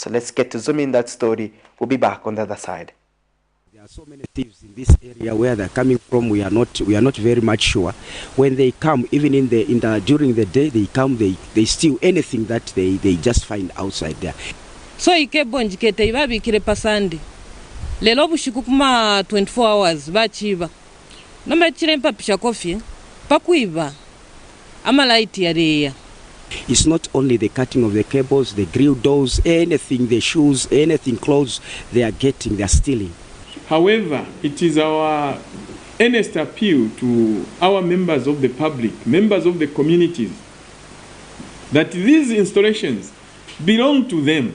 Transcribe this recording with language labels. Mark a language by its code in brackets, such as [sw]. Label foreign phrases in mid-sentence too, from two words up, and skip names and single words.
[en] So let's get to zoom in that story. We'll be back on the other side. There are so many thieves in this area. Where they're coming from, we are not very much sure. When they come, even during the day, they come, they steal anything that they just find outside there. [bem] So ikebo njikete ibabikire pasande lelo bushiku kuma 24 hours bachiba nomachire mpapisha coffee pakuiba amalight yareya. [en] It's not only the cutting of the cables, the grill doors, anything, the shoes, anything, clothes, they are stealing. However, it is our earnest appeal to our members of the public, members of the communities, that these installations belong to them.